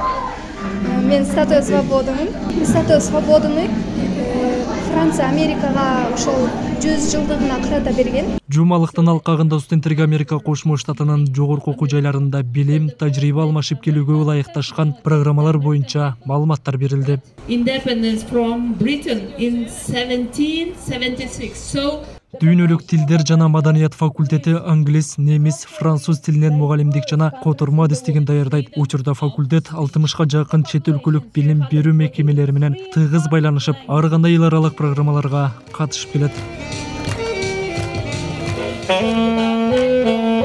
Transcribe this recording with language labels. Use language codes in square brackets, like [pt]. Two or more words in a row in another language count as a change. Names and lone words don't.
[ky] Мен Статуя Свободаны Франция Америкага ошол 100 жылдыгына карата берген. Жумалыктын алкагында студенттерге Америка Кошмо Штатынын жогорку окуу жайларында билим, тажрыйба алмашып келүүгө ылайыкташкан программалар боюнча маалыматтар берилди. [en] Independence from Britain in 1776. [ky] Дүйнөлүк тилдер жана маданият факультети англис, немис, француз тилинен мугалимдик жана котормо адистигин даярдайт. Учурда факультет 60га жакын чет өлкөлүк билим берүү мекемелери менен тыгыз байланышып, ар кандай эл аралык программаларга катышып келет.